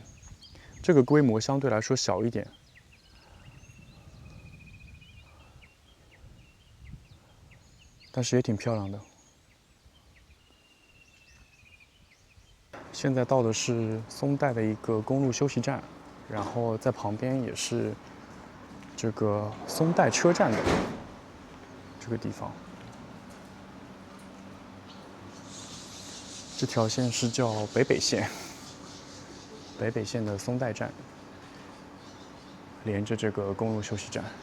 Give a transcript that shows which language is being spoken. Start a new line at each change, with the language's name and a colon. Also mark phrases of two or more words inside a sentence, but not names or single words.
Chinese: 這個規模相對來說小一點，但是也挺漂亮的。现在到的是松代的一个公路休息站，然後在旁邊也是這個松代車站的這個地方。這條線是叫北北線，北北線的松代站，連着這個公路休息站。